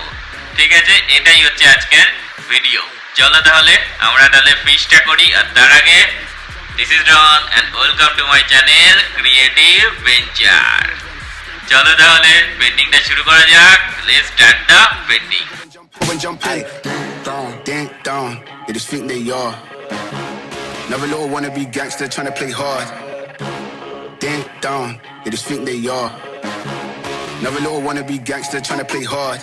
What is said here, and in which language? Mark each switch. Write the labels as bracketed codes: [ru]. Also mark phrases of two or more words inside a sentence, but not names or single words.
[bn] ঠিক আছে, এটাই হচ্ছে আজকের ভিডিও। চলো তাহলে আমরা ফিশটা করি। আর তার আগে, [en] This is Ron and welcome to my channel Creative Venture. [bn] চলো তাহলে পেন্টিংটা শুরু করা যাক। [en] Let's start the painting. They just think they are. Never little wannabe gangster trying to play hard. Ding dong, they just think they are. Never little wannabe gangster trying to play hard.